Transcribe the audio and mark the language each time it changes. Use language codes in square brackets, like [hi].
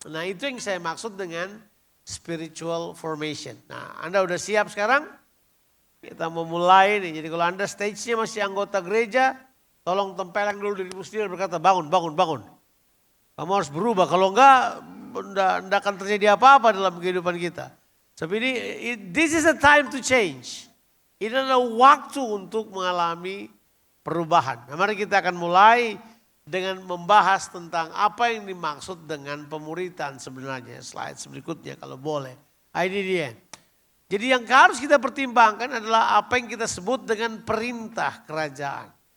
[id] Nah itu yang saya maksud dengan spiritual formation. Nah Anda udah siap sekarang? Kita mau mulai nih. Jadi kalau Anda stage-nya masih anggota gereja, tolong tempeleng dulu dirimu sendiri berkata bangun, bangun, bangun. Kamu harus berubah, kalau enggak akan terjadi apa-apa dalam kehidupan kita. Tapi [en] this is a time to change. [id] Ini adalah waktu untuk mengalami perubahan. Nah, mari kita akan mulai dengan membahas tentang apa yang dimaksud dengan pemuritan sebenarnya. Slide berikutnya kalau boleh. Ini dia. Jadi yang harus kita pertimbangkan adalah apa yang kita sebut dengan perintah kerajaan.